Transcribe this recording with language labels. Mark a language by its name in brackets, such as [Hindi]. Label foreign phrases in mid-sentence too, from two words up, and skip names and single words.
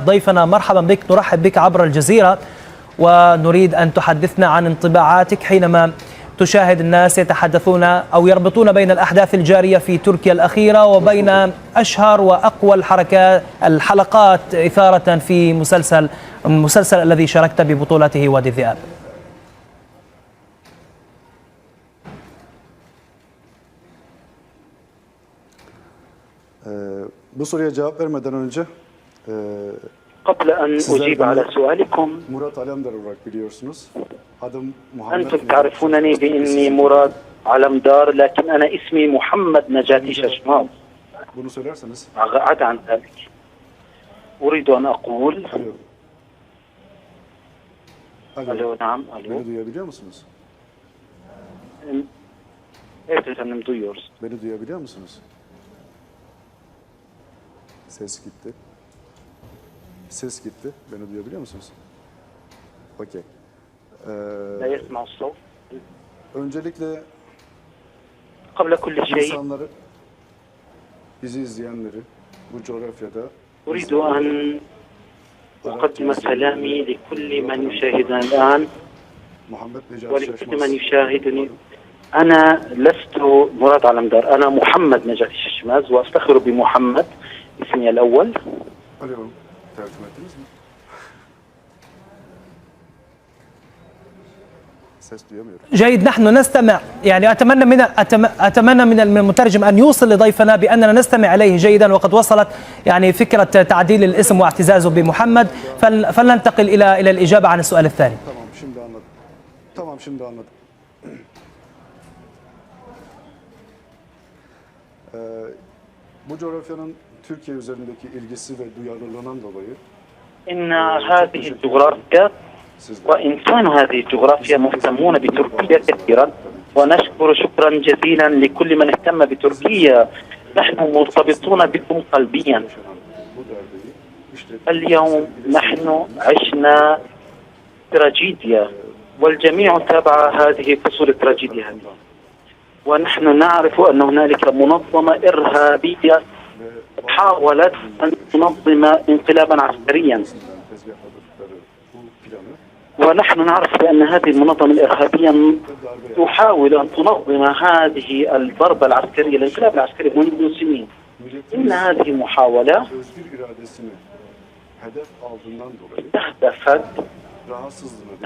[Arabic] ضيفنا مرحبا بك، نرحب بك عبر الجزيرة، ونريد أن تحدثنا عن انطباعاتك حينما تشاهد الناس يتحدثون أو يربطون بين الأحداث الجارية في تركيا الأخيرة وبين أشهر وأقوى الحلقات إثارة في المسلسل الذي شاركت ببطولته وادي الذئاب. [Turkish] Bu soruya cevap vermeden önce [Arabic] قبل أن أجيب على سؤالكم، [Turkish] Murat Alemdar olarak biliyorsunuz. Adım Muhammed. [Arabic] أنتم تعرفونني بإني مراد علمدار، لكن أنا اسمي محمد نجاتي ششماز. [Turkish] Bunu söylerseniz. [Arabic] عدا عن ذلك أريد أن أقول. ألو نعم ألو. [Turkish] Beni duyabiliyor musunuz? Evet efendim, duyuyoruz. Beni duyabiliyor musunuz? Ses gitti. Ses gitti. Beni duyabiliyor musunuz? Okey. [Arabic] لا يسمع الصوت. [Turkish] Öncelikle [Arabic] قبل كل شيء [Turkish] insanları, bizi izleyenleri bu coğrafyada [Arabic] أريد أن أقدم سلامي لكل من يشاهدنا الآن [Turkish] Muhammed Necati [Arabic] ولكل من [Turkish] Şaşmaz. [Arabic] يشاهدني. أنا لست مراد علمدار، أنا محمد نجاتي ششماز، وأفتخر بمحمد اسمي الأول. [Turkish] Alo, tercüme ettiniz mi? Ses duyamıyorum. [Arabic] جيد، نحن نستمع، يعني أتمنى من المترجم أن يوصل لضيفنا بأننا نستمع إليه جيدا، وقد وصلت يعني فكرة تعديل الاسم واعتزازه بمحمد، فلننتقل إلى الإجابة عن السؤال الثاني. [Turkish] Tamam, şimdi anladım. Tamam, şimdi anladım. Bu coğrafyanın Türkiye üzerindeki ilgisi ve duyarlılığından dolayı [Arabic] إن هذه الجغرافيا وإنسان هذه الجغرافيا مهتمون بتركيا كثيرا، ونشكر شكرا جزيلا لكل من اهتم بتركيا. نحن مرتبطون بكم قلبيا. [Turkish] bu derdeyi işte [Arabic] اليوم نحن عشنا تراجيديا، والجميع تابع هذه فصول التراجيديا هذه، ونحن نعرف أن هنالك منظمة إرهابية حاولت أن تنظم انقلابا عسكريا، [Turkish] tezgahladıkları bu planı [Arabic] ونحن نعرف بأن هذه المنظمة الإرهابية تحاول أن تنظم هذه الضربة العسكرية، الانقلاب العسكري منذ سنين. إن هذه المحاولة [Turkish] özgür iradesini hedef aldığından dolayı [Arabic] استهدفت [Turkish] rahatsızlığını